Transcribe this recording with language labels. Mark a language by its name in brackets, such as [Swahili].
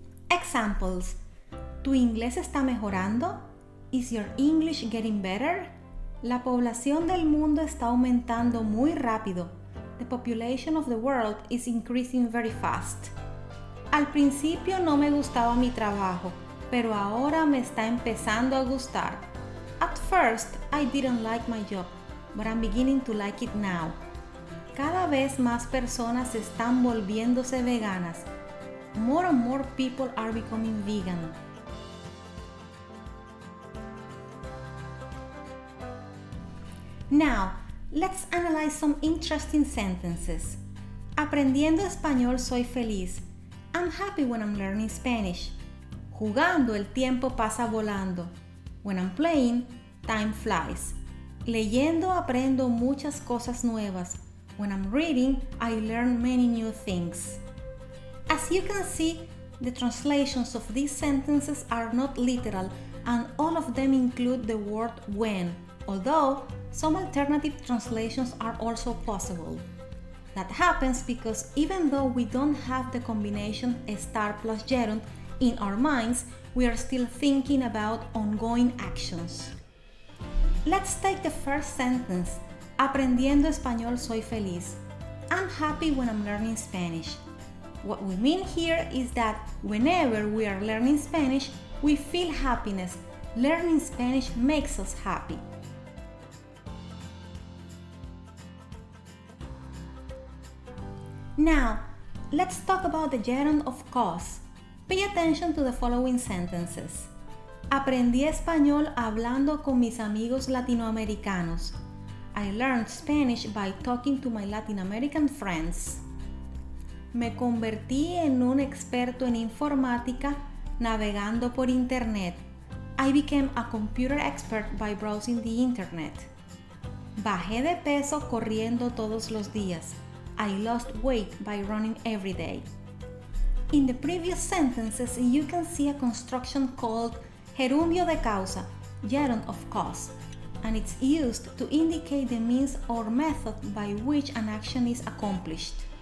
[English] Examples: [Spanish] ¿Tu inglés está mejorando? [English] Is your English getting better? [Spanish] La población del mundo está aumentando muy rápido. [English] The population of the world is increasing very fast. [Spanish] Al principio no me gustaba mi trabajo, pero ahora me está empezando a gustar. [English] At first, I didn't like my job, but I'm beginning to like it now. [Spanish] Cada vez más personas están volviéndose veganas. [English] More and more people are becoming vegan. Now, let's analyze some interesting sentences. [Spanish] Aprendiendo español soy feliz. [English] I'm happy when I'm learning Spanish. [Spanish] Jugando el tiempo pasa volando. [English] When I'm playing, time flies. [Spanish] Leyendo aprendo muchas cosas nuevas. [English] When I'm reading, I learn many new things. As you can see, the translations of these sentences are not literal, and all of them include the word when, although some alternative translations are also possible. That happens because even though we don't have the combination estar plus gerund in our minds, we are still thinking about ongoing actions. Let's take the first sentence. [Spanish] Aprendiendo español soy feliz. [English] I'm happy when I'm learning Spanish. What we mean here is that whenever we are learning Spanish, we feel happiness. Learning Spanish makes us happy. Now, let's talk about the gerund of cause. Pay attention to the following sentences. [Spanish] Aprendí español hablando con mis amigos latinoamericanos. [English] I learned Spanish by talking to my Latin American friends. [Spanish] Me convertí en un experto en informática navegando por internet. [English] I became a computer expert by browsing the internet. [Spanish] Bajé de peso corriendo todos los días. [English] I lost weight by running every day. In the previous sentences, you can see a construction called [Spanish] gerundio de causa, [English] gerund of cause, and it's used to indicate the means or method by which an action is accomplished.